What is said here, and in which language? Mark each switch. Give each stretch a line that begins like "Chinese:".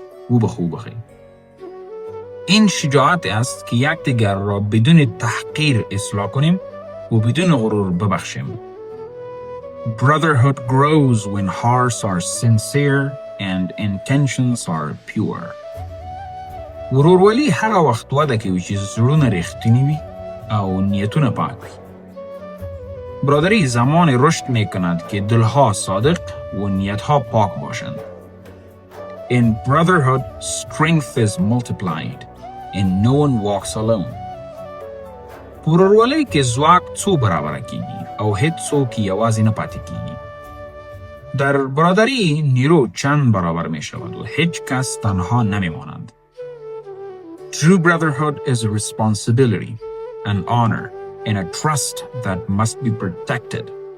Pashto: وبخښئ.
Persian: این شجاعت است که یکدیگر را بدون تحقیر اصلاح کنیم و بدون غرور ببخشیم.
English: Brotherhood grows when hearts are sincere and intentions are pure.
Pashto: ورورولي هغه وخت وده کوي چې زړونه رښتینی وي او نیتونه پاک وي.
Persian: برادری زمان رشد میکند که دلها صادق و نیتها پاک باشند.
English: In brotherhood, strength is multiplied and no one walks alone.
Pashto: ورورولۍ کې ځواک څو برابره کیږي او هیڅ څوک یوازې نه پاتې کیږي.
Persian: در برادری نیرو چند برابر می شود و هیچ کس تنها نمی مانند.
English: True brotherhood is a responsibility, an honor, and a trust that must be protected.